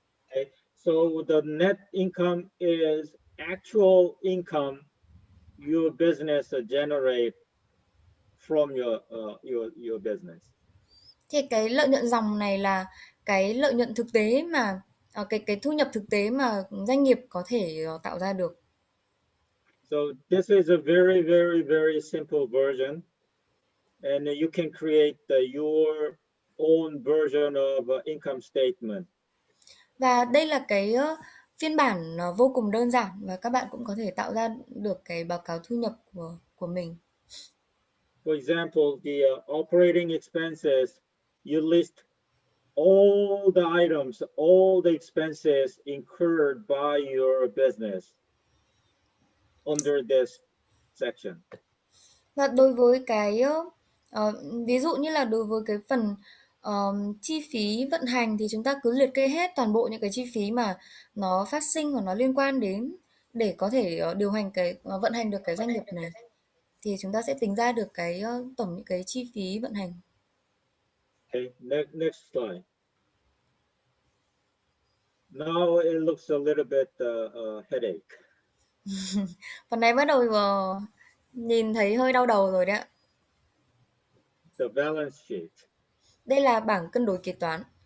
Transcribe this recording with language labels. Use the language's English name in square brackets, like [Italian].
[English] Okay. So the net income is actual income your business generate from your business. [Vietnamese] Thì cái lợi nhuận ròng này là cái lợi nhuận thực tế mà cái thu nhập thực tế mà doanh nghiệp có thể tạo ra được. [English] So this is a very, very, very simple version, and you can create your own version of income statement. [Vietnamese] Và đây là cái phiên bản vô cùng đơn giản và các bạn cũng có thể tạo ra được cái báo cáo thu nhập của mình. [English] For example, the operating expenses, you list all the items, all the expenses incurred by your business under this section. [Vietnamese] Và đối với cái ví dụ như là đối với cái phần chi phí vận hành thì chúng ta cứ liệt kê hết toàn bộ những cái chi phí mà nó phát sinh hoặc nó liên quan đến để có thể điều hành cái vận hành được cái doanh nghiệp này. Thì chúng ta sẽ tính ra được cái tổng những cái chi phí vận hành. [English] Okay, next slide. Now it looks a little bit headache. [Vietnamese] Phần này bắt đầu nhìn thấy hơi đau đầu rồi đấy ạ. [English] The balance sheet. [Vietnamese] Đây là bảng cân đối kế toán.